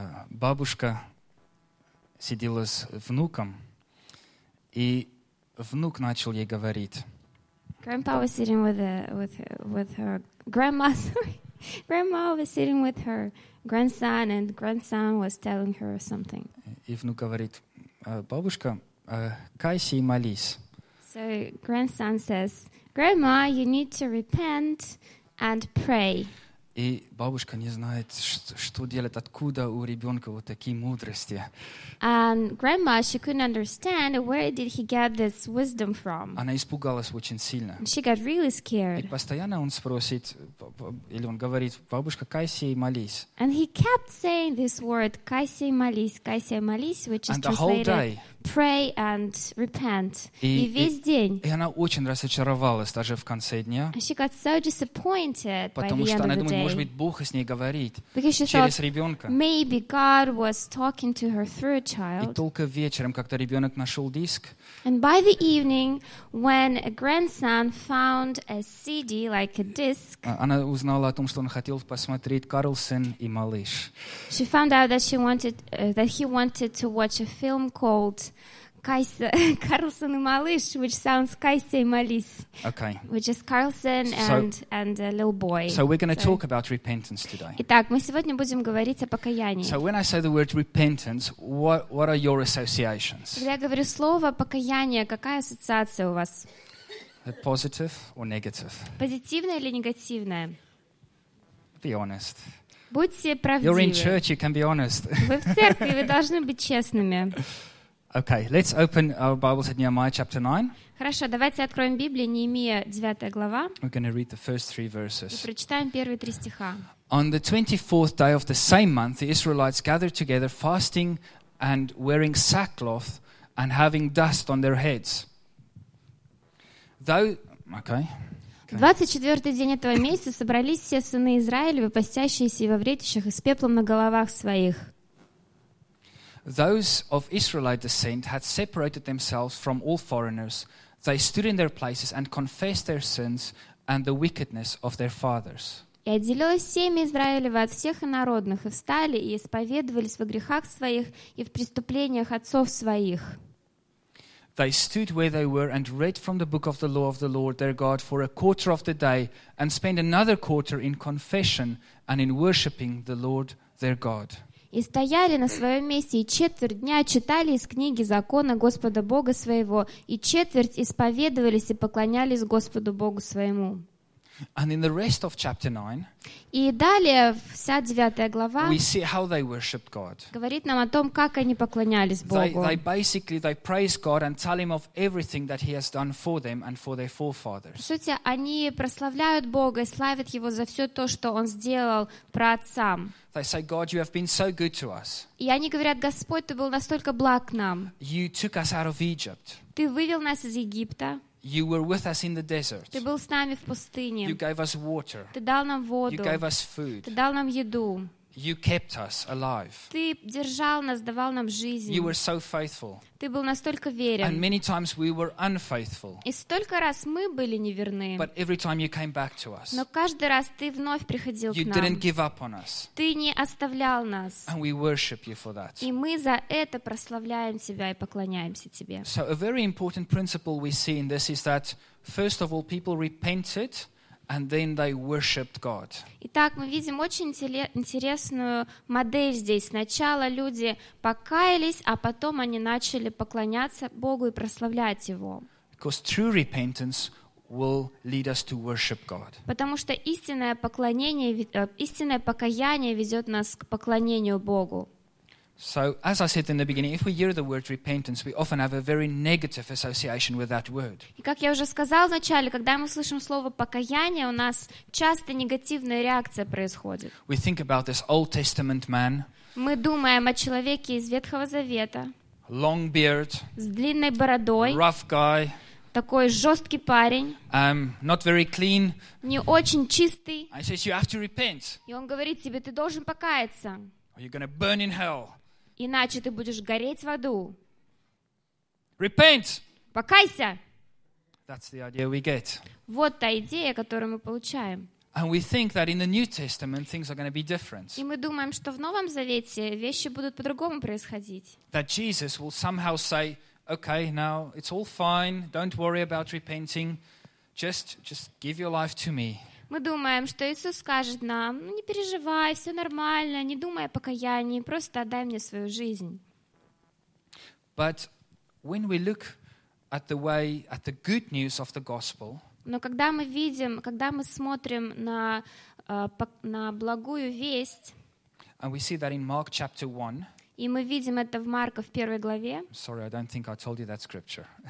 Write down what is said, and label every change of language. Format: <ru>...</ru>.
<ru>Бабушка сидела с внуком, и внук начал ей говорить.</ru> <en>Grandpa was sitting with her grandma. Grandma was sitting with her grandson, and grandson was telling her something.</en> <ru>И внук говорит: бабушка, кайся и молись.</ru> <en>So grandson says, Grandma, you need to repent and pray.</en> <ru>И бабушка не знает, что делать, откуда у ребенка вот такие мудрости.</ru> <en>And grandma, she couldn't understand where did he get this wisdom from.</en> <ru>Она испугалась очень сильно.</ru> <en>She got really scared.</en> <ru>И постоянно он спросит, или он говорит, бабушка, кайся и молись.</ru> <en>And he kept saying this word,</en> <ru>кайся и молись,</ru> <en>which is translated pray and repent.</en> <ru>И весь день. И она очень разочаровалась даже в конце дня.</ru> <en>She got so disappointed by the end of the day.</en> <ru>Может быть, Бог с ней говорит через ребенка.</ru> <en>Maybe God was talking to her through a child.</en> <ru>И только вечером, когда ребенок нашел диск,</ru> <en>and by the evening, when a grandson found a CD, like a disc,</en> <ru>она узнала о том, что он хотел посмотреть Карлсон и малыш.</ru> <en>She found out that he wanted to watch a film called Карлсон и малыш, which sounds</en> <ru>Кайся и молись.</ru> <en>Okay. Which is Carlson and a little boy. So we're going to talk about repentance today.</en> <ru>Итак, мы сегодня будем говорить о покаянии.</ru> <en>So when I say the word repentance, what are your associations?</en> <ru>Когда я говорю слово покаяние, какая ассоциация у вас?</ru> <en>Positive or negative?</en> <ru>Позитивное или негативное?</ru> <en>Be honest.</en> <ru>Будьте правдивы.</ru> <en>You're in church, you can be honest.</en> <ru>Вы в церкви, вы должны быть честными.</ru> <en>Okay, let's open our Bibles at Nehemiah chapter 9.</en> <ru>Хорошо, давайте откроем Библию, Нехемия, 9 глава.</ru> <en>We're going to read the first 3 verses.</en> <ru>И прочитаем первые 3 стиха.</ru> <en>On the 24th day of the same month, the Israelites gathered together, fasting and wearing sackcloth and having dust on their heads. Though, okay.</en> <ru>24-й день этого месяца собрались все сыны Израилевы, постящиеся и во вретищах, и с пеплом на головах своих.</ru> <en>Those of Israelite descent had separated themselves from all foreigners. They stood in their places and confessed their sins and the wickedness of their fathers.</en> <ru>И отделилось семя Израилева от всех инородных, и встали, и исповедовались во грехах своих и в преступлениях отцов своих.</ru> <en>They stood where they were and read from the book of the law of the Lord their God for a quarter of the day and spent another quarter in confession and in worshipping the Lord their God.</en> <ru>И стояли на своем месте, и четверть дня читали из книги закона Господа Бога своего, и четверть исповедовались и поклонялись Господу Богу своему.</ru> <en>And in the rest of chapter 9,</en> <ru>и далее, вся 9 глава</ru> <en>we see how they worshiped God.</en> <ru>Говорит нам о том, как они поклонялись Богу.</ru> <en>They praise God and tell him of everything that he has done for them and for their forefathers.</en> <ru>По сути, они прославляют Бога и славят его за все то, что он сделал праотцам.</ru> <en>They say, God, you have been so good to us.</en> <ru>И они говорят, Господь, ты был настолько благ к нам.</ru> <en>You took us out of Egypt.</en> <ru>Ты вывел нас из Египта.</ru> <en>You were with us in the desert.</en> <ru>Ты был с нами в пустыне.</ru> <en>You gave us water.</en> <ru>Ты дал нам воду.</ru> <en>You gave us food.</en> <ru>Ты дал нам еду.</ru> <en>You kept us alive.</en> <ru>Ты держал нас, давал нам жизнь.</ru> <en>You were so faithful.</en> <ru>Ты был настолько верен.</ru> <en>And many times we were unfaithful.</en> <ru>И столько раз мы были неверны.</ru> <en>But every time you came back to us.</en> <ru>Но каждый раз ты вновь приходил к нам.</ru> <en>You didn't give up on us.</en> <ru>Ты не оставлял нас.</ru> <en>And we worship you for that.</en> <ru>И мы за это прославляем тебя и поклоняемся тебе.</ru> <en>So a very important principle we see in this is that first of all people repented And then they worshiped God.</en> <ru>Итак, мы видим очень интересную модель здесь. Сначала люди покаялись, а потом они начали поклоняться Богу и прославлять Его.</ru> <en>Because true repentance will lead us to worship God.</en> <ru>Потому что истинное поклонение, истинное покаяние ведет нас к поклонению Богу.</ru> <en>So, as I said in the beginning, if we hear the word repentance, we often have a very negative association with that word.</en> <ru>И как я уже сказал в начале, когда мы слышим слово покаяние, у нас часто негативная реакция происходит.</ru> <en>We think about this Old Testament man.</en> <ru>Мы думаем о человеке из Ветхого Завета.</ru> <en>Long beard.</en> <ru>С длинной бородой.</ru> <en>Rough guy.</en> <ru>Такой жесткий парень.</ru> <en>Not very clean.</en> <ru>Не очень чистый.</ru> <en>I says you have to repent.</en> <ru>И он говорит тебе, ты должен покаяться.</ru> <en>Or you're going to burn in hell.</en> <ru>Иначе ты будешь гореть в аду.</ru> <en>Repent.</en> <ru>Покайся.</ru> <en>That's the idea we get.</en> <ru>Вот та идея, которую мы получаем.</ru> <en>And we think that in the New Testament things are going to be different.</en> <ru>И мы думаем, что в Новом Завете вещи будут по-другому происходить.</ru> <en>That Jesus will somehow say, "Okay, now it's all fine. Don't worry about repenting. Just give your life to me."</en> <ru>Мы думаем, что Иисус скажет нам, ну, не переживай, все нормально, не думай о покаянии, просто отдай мне свою жизнь. Но когда мы видим, когда мы смотрим на благую весть, и мы видим это в Марка в первой главе,</ru> <en>sorry, I don't think I told you that scripture.</en>